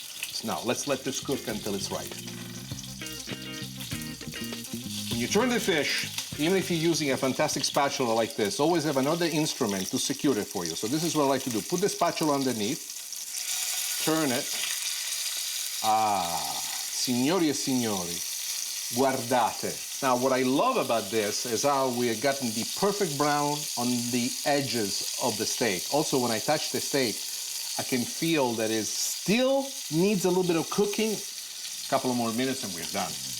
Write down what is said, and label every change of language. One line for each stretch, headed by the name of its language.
English: So now, let's let this cook until it's right. When you turn the fish, even if you're using a fantastic spatula like this, always have another instrument to secure it for you. So this is what I like to do. Put the spatula underneath, turn it.
Italian: Ah, signori e signori, guardate.
English: Now, what I love about this is how we have gotten the perfect brown on the edges of the steak. Also, when I touch the steak, I can feel that it still needs a little bit of cooking. A couple of more minutes and we're done.